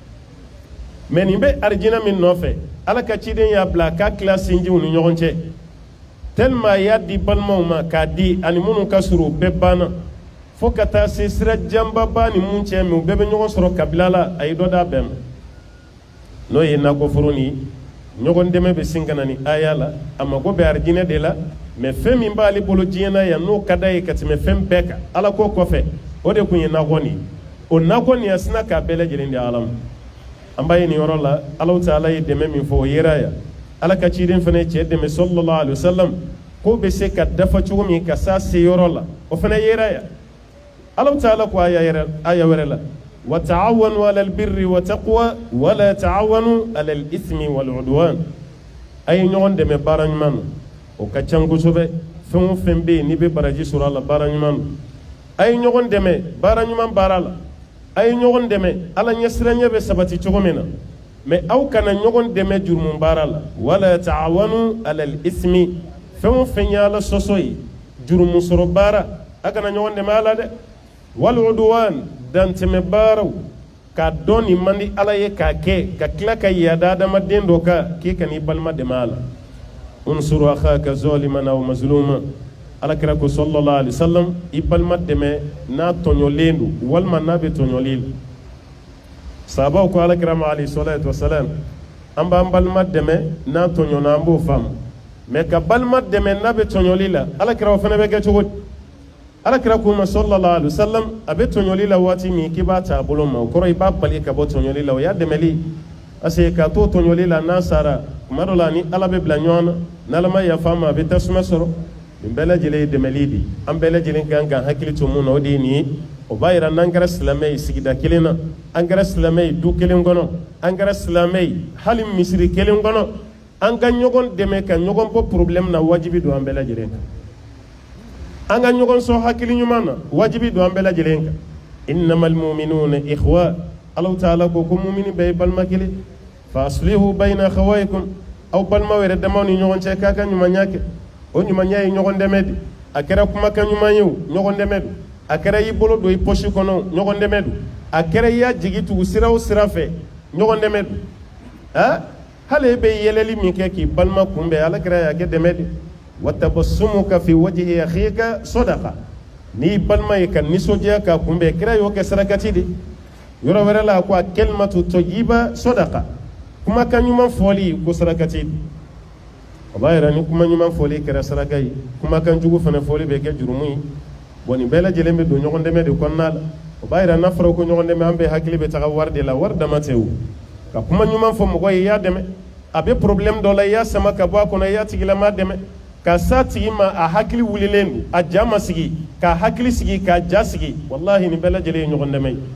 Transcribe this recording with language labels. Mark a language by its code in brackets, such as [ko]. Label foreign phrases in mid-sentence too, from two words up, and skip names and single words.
[bm] mais nin bɛ arijinɛ min nɔfɛ ala ka ciden y'a bila k'a tila sinjiw ni ɲɔgɔn cɛ tellement a y'a di balimaw ma k'a di ani minnu ka surun u bɛɛ banna fo ka taa se sira janbaba ni mun cɛ min u bɛɛ bɛ ɲɔgɔn sɔrɔ kabila la a ye dɔ d'a bɛɛ ma n'o ye nakɔforo ni ɲɔgɔn dɛmɛ bɛ sin ka na ni aya la a mago bɛ arijinɛ de la mais fɛn min b'ale bolo diɲɛ na yan n'o ka d'a ye ka tɛmɛ fɛn bɛɛ kan ala ko kɔfɛ o de tun ye nakɔ nin o nakɔ nin a sina k'a bɛɛ lajɛlen di ala ma an b'a ye nin yɔrɔ la ala ta'ala ye dɛmɛ min fɔ o yera yan ala ka ciden fana ye cɛ dɛmɛ [ar] صلى الله عليه وسلم [bm] ko bɛ se ka dafa cogo min ka s'a se yɔrɔ la o fana yera yan ala ta'ala ko aya wɛrɛ la [ar] وتعاونوا على البر والتقوى ولا تعاونوا على الإثم والعدوان [bm] a ye ɲɔgɔn dɛmɛ baara ɲuman na o ka can kosɛbɛ fɛn o fɛn bɛ yen n'i bɛ baraji sɔrɔ a la baara ɲuman na a ye ɲɔgɔn dɛmɛ baara ɲuman baara la a ye ɲɔgɔn dɛmɛ ala ɲɛsiranɲɛ bɛ sabati cogo min na mais aw kana ɲɔgɔn dɛmɛ jurumu baara la [ar] ولا تعاونوا على الإثم [bm] fɛn o fɛn ye ala sɔsɔ ye jurumu sɔrɔ baara a kana ɲɔgɔn dɛmɛ a la dɛ [ar] والعدوان [bm] dantɛmɛ baaraw ka dɔn nin man di ala ye k'a kɛ ka tila ka yada adamaden dɔ kan k'i ka n'i balima dɛmɛ a la [ar] انصر أخاك ظالما أو مظلوما [bm] alakira ko [ar] صلى الله عليه وسلم [bm] i balima dɛmɛ n'a tɔɲɔlen don walima n'a bɛ tɔɲɔli la sahabaw ko alakira ma [ar] عليه الصلاة والسلام [bm] an b'an balima dɛmɛ n'a tɔɲɔna an b'o faamu mais ka balima dɛmɛ n'a bɛ tɔɲɔli la alakira o fana bɛ kɛ cogo di alakira ko ma [ar] صلى الله عليه وسلم [bm] a bɛ tɔɲɔli la waati min k'i b'a ta a bolo ma o kɔrɔ i b'a bali ka bɔ tɔɲɔli la o y'a dɛmɛli [fr] parce que [bm] ka to tɔɲɔli la n'a sara kuma dɔ la ni ala bɛ bila ɲɔgɔn na n'ala ma yafa ma a bɛ tasuma sɔrɔ nin bɛɛ lajɛlen ye dɛmɛli de an bɛɛ lajɛlen kan ka hakili to mun na o de ye nin ye o b'a yira n'an kɛra silamɛ ye sigida kelen na an kɛra silamɛ ye du kelen kɔnɔ an kɛra silamɛ ye hali misiri kelen kɔnɔ an ka ɲɔgɔn dɛmɛ ka ɲɔgɔn bɔ problème na wajibi don an bɛɛ lajɛlen kan an ka ɲɔgɔn sɔn hakili ɲuman na wajibi don an bɛɛ lajɛlen kan [ar] إنما المؤمنون إخوة [bm] Allah ta'ala ko mu'mini bɛɛ ye balima kelen [ar] فأصلحوا بين أخويكم [bm] aw balima wɛrɛ damaw ni ɲɔgɔn cɛ k'a ka ɲumanya kɛ o ɲumanya ye ɲɔgɔn dɛmɛ de a kɛra kumakan ɲuman ye o ɲɔgɔn dɛmɛ don a kɛra y'i bolo don i poche kɔnɔ ɲɔgɔn dɛmɛ don a kɛra i y'a jigi tugu sira o sira fɛ ɲɔgɔn dɛmɛ don hali e bɛ yɛlɛli min kɛ k'i balima kunbɛn ala kɛra y'a kɛ dɛmɛ de [ar] وتبسمك في وجه أخيك صدقة [bm] ni balima ye ka nisɔndiya k'a kunbɛn kira y'o kɛ sarakati de yɔrɔ wɛrɛ la ko a [ar] الكلمة الطيبة صدقة [bm] kumakan ɲuman fɔli ko sarakati de o b'a yira ni kuma ɲuman fɔli kɛra saraka ye kumakan jugu fana fɔli bɛ kɛ jurumu ye bon nin bɛɛ lajɛlen bɛ don ɲɔgɔn dɛmɛ de kɔnɔna la o b'a yira n'a fɔra ko ɲɔgɔn dɛmɛ an bɛɛ hakili bɛ taga wari de la wari dama tɛ o ka kuma ɲuman fɔ mɔgɔ ye i y'a dɛmɛ a bɛ problème dɔ la i y'a sama ka bɔ a kɔnɔ i y'a tigilama dɛmɛ ka s'a tigi ma a hakili wulilen don a ja ma sigi k'a hakili sigi k'a ja sigi wallahi nin bɛɛ lajɛlen ye ɲɔgɔn dɛmɛ ye